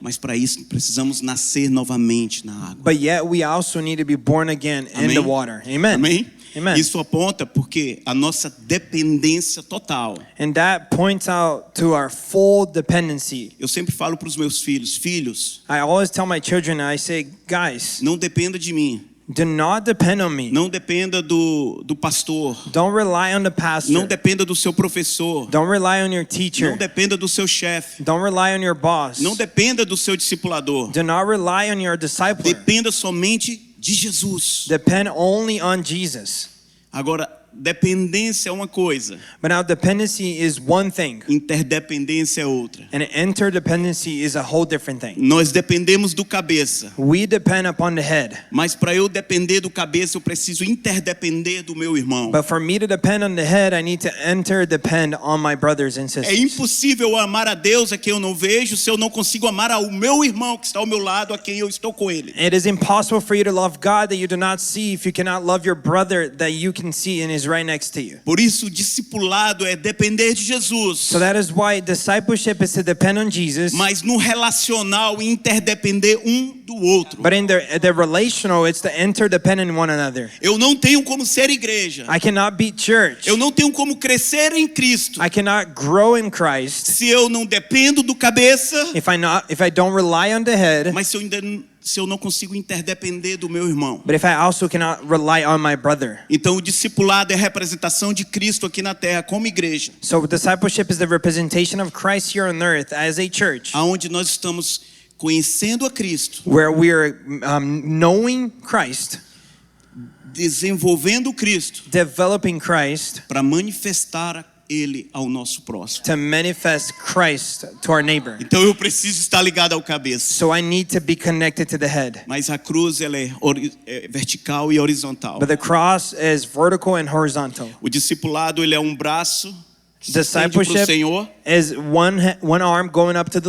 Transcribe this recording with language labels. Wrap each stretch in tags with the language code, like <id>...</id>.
<pt>mas para isso precisamos nascer novamente na água.</pt> <en>but yet we also need to be born again in the</en> <pt>Amém?</pt> <en>water. Amen.</en> <pt>Amém?</pt> <en>Amen.</en> <pt>Isso aponta porque a nossa dependência total.</pt> <en>And that points out to our full dependency.</en> <pt>Eu sempre falo para os meus filhos,</pt> <en>I always tell my children, I say, guys,</en> <pt>não dependa de mim,</pt> <en>do not depend on me.</en> <pt>não dependa do pastor,</pt> <en>Don't rely on the pastor.</en> <pt>não dependa do seu professor,</pt> <en>Don't rely on your teacher.</en> <pt>dependa do seu chefe,</pt> <en>Don't rely on your boss.</en> <pt>não dependa do seu discipulador,</pt> <en>Do not rely on your discipler.</en> <pt>dependa somente de Jesus.</pt> <en>Depend only on Jesus.</en> <pt>Agora, dependência é uma coisa,</pt> <en>But now dependency is one thing,</en> <pt>interdependência é outra.</pt> <en>and interdependency is a whole different thing.</en> <pt>Nós dependemos do cabeça,</pt> <en>We depend upon the head.</en> <pt>mas para eu depender do cabeça, eu preciso interdepender do meu irmão.</pt> <en>But for me to depend on the head, I need to interdepend on my brothers and</en> <pt>É</pt> <en>sisters.</en> <pt>impossível amar a Deus a quem eu não vejo se eu não consigo amar ao meu irmão que está ao meu lado, a quem eu estou com ele.</pt> <en>It is impossible for you to love God that you do not see if you cannot love your brother that you can see and is right next to you.</en> <pt>Por isso, o discipulado é depender de Jesus,</pt> <en>So that is why discipleship is to depend on Jesus.</en> <pt>mas no relacional interdepender um do outro.</pt> <en>But in the relational, it's to interdepend on one another.</en> <pt>Eu não tenho como ser igreja,</pt> <en>I cannot be church.</en> <pt>eu não tenho como crescer em Cristo</pt> <en>I cannot grow in Christ</en> <pt>se eu não dependo do cabeça,</pt> <en>if I don't rely on the head,</en> <pt>mas se eu não consigo interdepender do meu irmão.</pt> <en>but if I also cannot rely on my brother.</en> <pt>Então o discipulado é a representação de Cristo aqui na terra como igreja,</pt> <en>So discipleship is the representation of Christ here on earth as a church,</en> <pt>aonde nós estamos conhecendo a Cristo,</pt> <en>where we are knowing Christ,</en> <pt>desenvolvendo Cristo</pt> <en>developing Christ</en> <pt>para manifestar ele ao nosso próximo.</pt> <en>to manifest Christ to our neighbor.</en> <pt>Então eu preciso estar ligado ao cabeça.</pt> <en>So I need to be connected to the head.</en> <pt>Mas a cruz ela é vertical e horizontal.</pt> <en>But the cross is vertical and horizontal.</en> <pt>O discipulado ele é um braço que se estende para o</pt> <en>Discipleship</en> <pt>Senhor.</pt> <en>is one arm going up to the</en>